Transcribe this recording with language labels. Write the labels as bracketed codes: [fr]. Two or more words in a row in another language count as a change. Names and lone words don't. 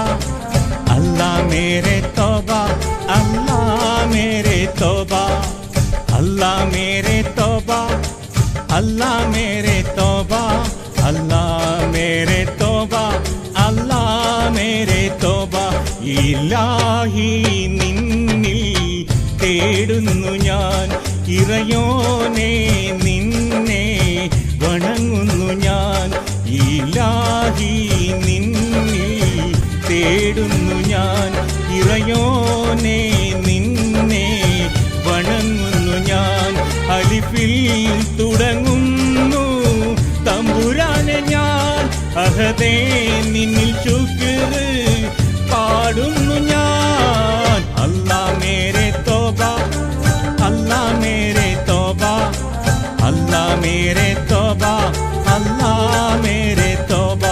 [hi] अल्लाह मेरे तौबा, अल्लाह मेरे तौबा, अल्लाह मेरे तौबा, अल्लाह मेरे तौबा, अल्लाह मेरे तौबा, अल्लाह मेरे तौबा। [ml] ഇലാഹി നിന്നിൽ തേടുന്നു ഞാൻ, ഇറയോനെ നിന്നെ വണങ്ങുന്നു ഞാൻ, ഇലാഹി നിന്നിൽ തേടുന്നു ഞാൻ, ഇറയോനെ നിന്നെ വണങ്ങുന്നു ഞാൻ. അലിഫിൽ തുടങ്ങുന്നു തമ്പുരാനെ ഞാൻ, അഹദേ നിന്നിൽ ശുക്ർ പാടുന്നു ഞാൻ. [hi] अल्लाह मेरे तौबा, अल्लाह मेरे तौबा, अल्लाह मेरे तौबा, अल्लाह मेरे तौबा.